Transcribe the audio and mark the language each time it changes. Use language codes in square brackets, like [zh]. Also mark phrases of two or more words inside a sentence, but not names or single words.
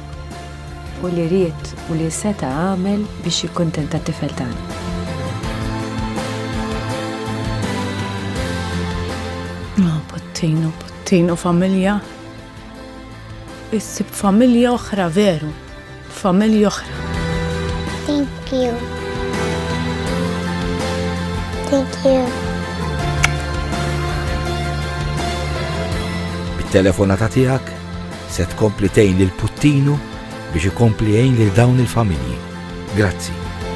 [mt] U li ried u li seta' għamel biex jikkuntenta t-tifel tagħna. Puttinu familja. Issib familja oħra veru. Familja oħra. [en] Thank you. Thank you. [mt] Bit-telefonata tiegħek se tkompli tgħin lil Puttinu biex ikompli jgħin lil dawn il-familji. Grazzi.